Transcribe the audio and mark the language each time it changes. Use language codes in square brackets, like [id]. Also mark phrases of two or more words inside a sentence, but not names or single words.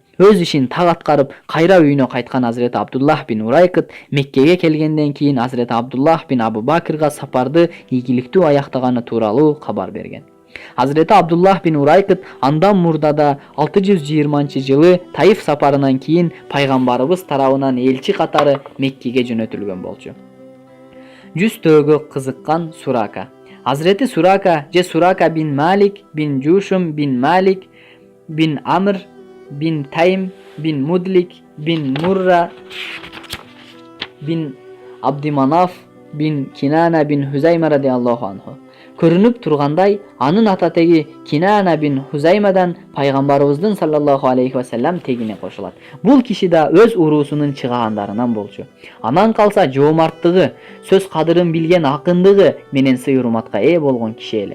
[ky] Өз ишин так аткарып, кайра үйүнө кайткан Азирети Абдуллах бин Урайкыт Меккеге келгенден кийин Азирети Абдуллах бин Абу Бакырга сапарды ийгиликтүү аяктаганы тууралуу кабар берген. Азирети Абдуллах бин Урайкыт андан мурдада 620-жылы Таиф сапарынан кийин пайгамбарыбыз тарабынан элчи катары Меккеге жөнөтүлгөн болчу. 100 төөгө кызыккан Сурака. Азирети Сурака же Сурака бин Малик бин Жушум бин Малик бин Амр бин Тайм бин Мудлик бин Мурра бин Абдиманаф бин Кинана бин Хузайма [ar] رضي الله عنه. [ky] Көрүнүп тургандай, анын ата теги Кинана бин Хузаймадан пайгамбарыбыздын [ar] صلى الله عليه وسلم [ky] тегине кошулат. Бул киши да өз уруусунун чыгаандарынан болчу. Анан калса жоомарттыгы, сөз кадырын билген акындыгы менен сый урматка ээ болгон киши эле.